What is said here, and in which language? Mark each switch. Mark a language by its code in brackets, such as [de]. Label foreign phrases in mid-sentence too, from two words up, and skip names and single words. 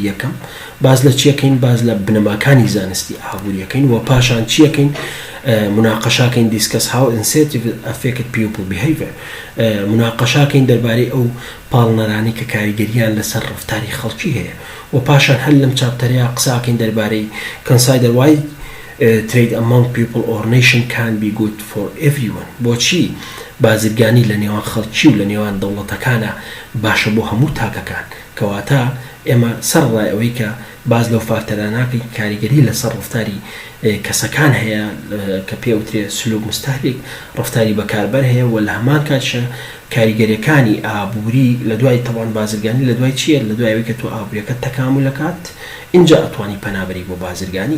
[ckb] یەکەم باز لە چیەکەین باز لە بنەماکانی زانستی ئابووریەکەین و پاشان چیەکەین مناقەشاکەین [en] discuss how incentive affect people behavior [ckb] مناقەشاکەین دەربارەی ئەو پاڵنەرانی کە کاریگەریان لەسەر ڕفتاری خەڵکی هەیە و پاشان هەر لەم چاپتەرەیە قساکەین دەربارەی [en] consider why trade among people or nation can be good for everyone. [ckb] بۆچی بازرگانی لە نێوان خەڵکی و لە نێوان دەوڵەتەکانە باشە بۆ هەموو تاکەکان کەواتە ئێمە سەرڕای ئەوەی کە باز لەو فاکتەراناکەی کاریگەری لەسەر ڕفتاری کەسەکان هەیە کە پێوترێ [ar] سلوک مستهلک [ckb] ڕفتاری بەکاربەر هەیە و لە هەمان کاتشە کاریگەریەکانی ئابووری لە دوای تەوان بازرگانی لە دوای چیە لە دوایەوەی کە تۆ ئابووریەکەت تەکاملەکات اینجا ئەتوانی پەنابەری بۆ بازرگانی.